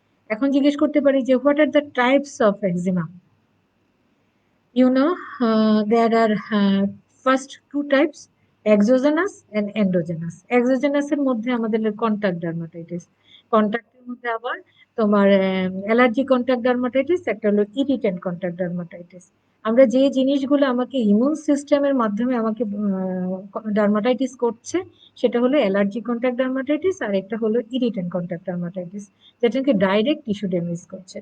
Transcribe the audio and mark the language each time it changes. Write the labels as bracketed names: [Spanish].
[Bangla] এখন জিজ্ঞেস করতে পারি যে [English] What are the types of eczema. You know, there are first 2 types, exogenous and endogenous. [Bangla] Exogenous এর মধ্যে আমাদের কন্টাক্ট ডার্মাটাইটিস, কন্টাক্টের মধ্যে আবার তোমার অ্যালার্জি কন্টাক্ট ডার্মাটাইটিস, একটা হলো ইরিটেন্ট কন্টাক্ট ডার্মাটাইটিস। আমরা যে জিনিসগুলো আমাকে ইমিউন সিস্টেমের মাধ্যমে আমাকে ডার্মাটাইটিস করছে, সেটা হলো অ্যালার্জি কন্টাক্ট ডার্মাটাইটিস, আর একটা হলো ইরিটেন্ট কন্টাক্ট ডার্মাটাইটিস, যেটাকে ডাইরেক্ট টিস্যু ড্যামেজ করছে।